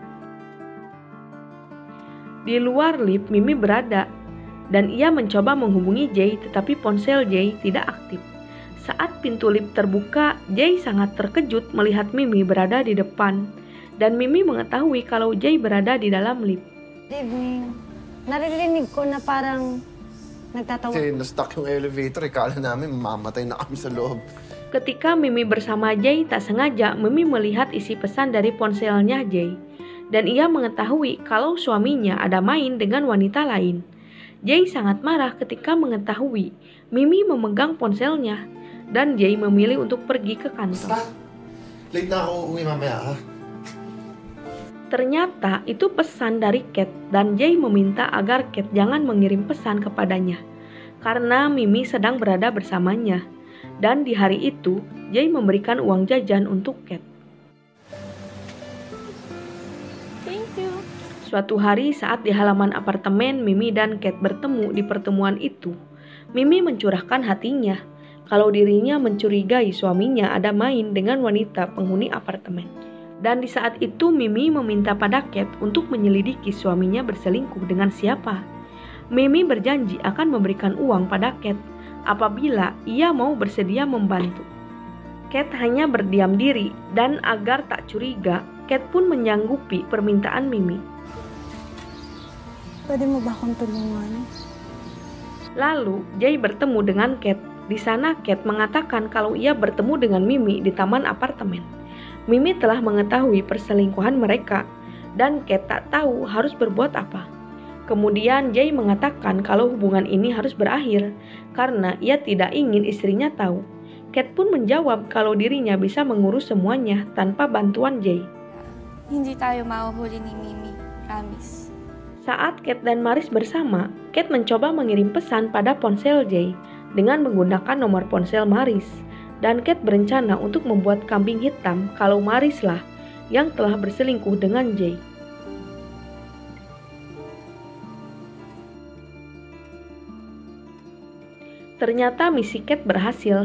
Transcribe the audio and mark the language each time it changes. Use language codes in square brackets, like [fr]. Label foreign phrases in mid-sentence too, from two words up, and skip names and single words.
[id] Di luar lift, Mimi berada, dan ia mencoba menghubungi Jay, tetapi ponsel Jay tidak aktif. Saat pintu lift terbuka, Jay sangat terkejut melihat Mimi berada di depan, dan Mimi mengetahui kalau Jay berada di dalam lift. [en] Good evening. [tl] Naririnig ko na parang nagtatawa. Kasi na-stuck yung elevator, kala namin mamamatay na kami sa loob. [id] Ketika Mimi bersama Jay, tak sengaja Mimi melihat isi pesan dari ponselnya Jay. Dan ia mengetahui kalau suaminya ada main dengan wanita lain. Jay sangat marah ketika mengetahui Mimi memegang ponselnya, dan Jay memilih untuk pergi ke kantor. [tl] Late na ako uuwi mamaya, ha? [id] Ternyata itu pesan dari Kate, dan Jay meminta agar Kate jangan mengirim pesan kepadanya karena Mimi sedang berada bersamanya. Dan di hari itu, Jay memberikan uang jajan untuk Kate. [en] Thank you. [id] Suatu hari saat di halaman apartemen Mimi dan Kate bertemu di pertemuan itu, Mimi mencurahkan hatinya kalau dirinya mencurigai suaminya ada main dengan wanita penghuni apartemen. Dan di saat itu Mimi meminta pada Kate untuk menyelidiki suaminya berselingkuh dengan siapa. Mimi berjanji akan memberikan uang pada Kate apabila ia mau bersedia membantu. Kate hanya berdiam diri, dan agar tak curiga, Kate pun menyanggupi permintaan Mimi. [tl] Pwede mo ba akong tulungan? [id] Lalu Jay bertemu dengan Kate. Di sana Kate mengatakan kalau ia bertemu dengan Mimi di taman apartemen. Mimi telah mengetahui perselingkuhan mereka, dan Kate tak tahu harus berbuat apa. Kemudian Jay mengatakan kalau hubungan ini harus berakhir karena ia tidak ingin istrinya tahu. Kate pun menjawab kalau dirinya bisa mengurus semuanya tanpa bantuan Jay. [tl] Hindi tayo mahuhuli ni Mimi. [en] Promise. [id] Saat Kate dan Maris bersama, Kate mencoba mengirim pesan pada ponsel Jay dengan menggunakan nomor ponsel Maris. Dan Kate berencana untuk membuat kambing hitam kalau Maris lah yang telah berselingkuh dengan Jay. Ternyata misi Kate berhasil.